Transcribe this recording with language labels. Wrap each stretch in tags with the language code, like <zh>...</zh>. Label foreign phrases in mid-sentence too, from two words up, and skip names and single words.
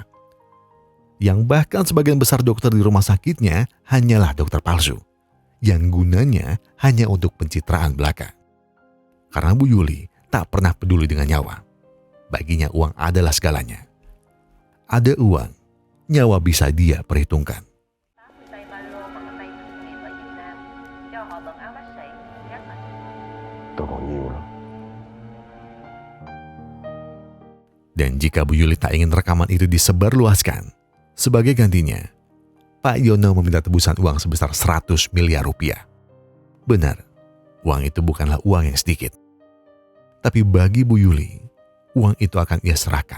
<id>Yang bahkan sebagian besar dokter di rumah sakitnya hanyalah dokter palsu, yang gunanya hanya untuk pencitraan belaka. Karena Bu Yuli tak pernah peduli dengan nyawa. Baginya uang adalah segalanya. Ada uang, nyawa bisa dia perhitungkan.</id> <vi>Tôi còn nhiều lắm.</vi> <id>Dan jika Bu Yuli tak ingin rekaman itu disebarluaskan, sebagai gantinya, Pak Yono meminta tebusan uang sebesar 100 miliar rupiah. Benar, uang itu bukanlah uang yang sedikit. Tapi bagi Bu Yuli, uang itu akan ia serahkan.</id>